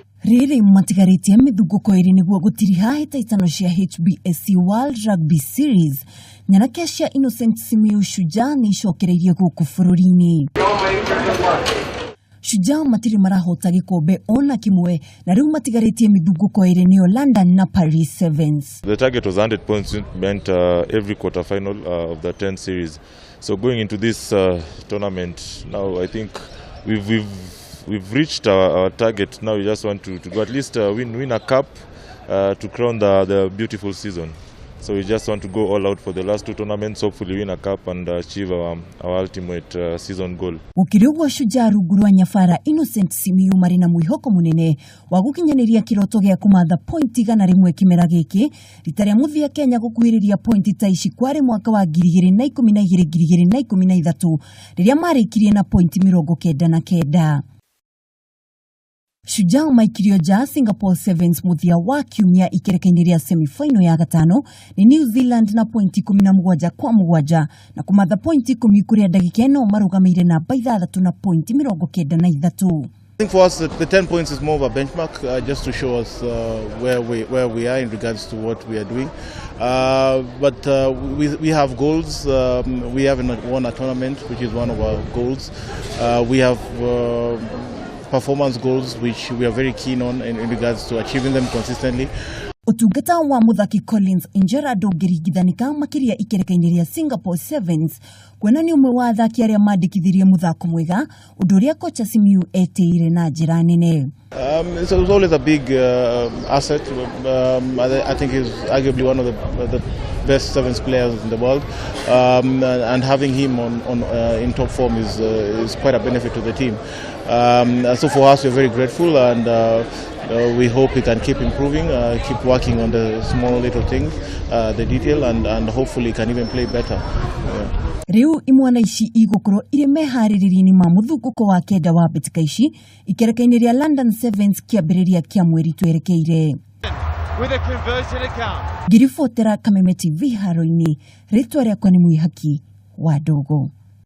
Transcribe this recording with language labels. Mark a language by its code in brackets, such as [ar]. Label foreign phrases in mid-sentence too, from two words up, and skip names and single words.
[ki] Riri matigarĩtie mĩthugũko ĩrĩ nĩguo gũtiriha hĩtahĩtano cia HBSC World Rugby Series. Nyanake cia Innocent Simiyu Shujaa nĩ icokereirie gũkũ bũrũri-inĩ. Shujaa matiri marahota gĩkombe ona kimwe na rĩu matigarĩtie mĩthugũko ĩrĩ nĩyo London na Paris Sevens. [en] The target was 100 points meant every quarter final of the 10 series. So going into this tournament now, I think we've reached our target. Now we just want to go at least win a cup to crown the beautiful season. So we just want to go all out for the last two tournaments, hopefully win a cup and achieve our ultimate season goal. [ki] Ukiriugwa Shujaa rungu rwa nyabara Innocent Simiyu marĩ na mwĩhoko mũnene wa gũkinyanĩria kĩroto gĩa kũmatha pointi 100 kĩmera gĩkĩ, rita rĩa mũthia Kenya gũkuhĩrĩria pointi ta ici kwarĩ mwaka wa 2012-2013 rĩrĩa marĩkirie na pointi 99. Shujaa maikirio ja Singapore Sevens muthia wa kiumia ikerekeinĩ rĩa semi-final ya gatano ni New Zealand na pointi 17-7 na kumatha pointi 10 kũrĩa ndagĩka ĩno marũgamĩire namba 6 na pointi 93. [en] I think for us the 10 points is more of a benchmark just to show us where we are in regards to what we are doing. But we have goals. We haven't won a tournament, which is one of our goals. We have performance goals which we are very keen on in regards to achieving them consistently. [ki] Utungata wa muthaki Collins Injera ndũngĩringithanĩka makĩria ikerekeinĩ rĩa Singapore Sevens kwona nĩ ũmwe wa athaki arĩa mandĩkithirie muthako mwega ũndũ ũrĩa kocha Simiyu etĩire na njĩra nene. [en] So it was always a big asset. I think he's arguably one of the best sevens players in the world, and having him in top form is quite a benefit to the team. So for us, we're very grateful, and we hope he can keep improving, keep working on the small little things, the detail, and hopefully can even play better. [ki] Riu imwana ici igũkorwo irĩ meharĩrĩria-inĩ ma mũthugũko wa kenda wa mbĩtĩka ici ikerekeinĩ rĩa London Sevens kĩambĩrĩria kĩa mweri twerekeire. Ngiribotera Kameme TV haro-inĩ, rĩtwa rĩakwa nĩ Mwĩhaki wa Ndogo.